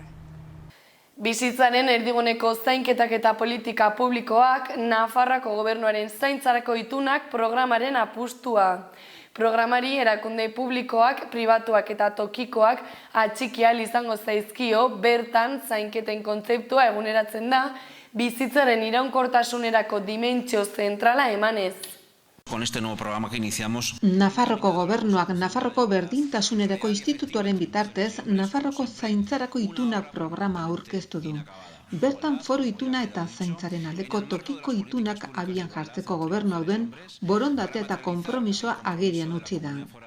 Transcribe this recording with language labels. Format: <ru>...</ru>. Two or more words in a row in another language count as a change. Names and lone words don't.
<eu>Bizitzaren erdiguneko zainketak eta politika publikoak, Nafarroako gobernuaren zaintzarako itunak programaren apustua. Programari erakunde publikoak, pribatuak eta tokikoak atxiki ahal izango zaizkio, bertan zainketen kontzeptua eguneratzen da, bizitzaren iraunkortasunerako dimentsio zentrala emanez.</eu> <es>Con este nuevo programa que iniciamos.</es> <eu>Nafarroko gobernuak Nafarroko Berdintasunerako Institutuaren bitartez Nafarroko Zaintzarako Itunak programa aurkeztu du. Bertan foru ituna eta zaintzaren aldeko tokiko itunak abian jartzeko gobernu hau duen borondatea eta konpromisoa agerian utzi da.</eu>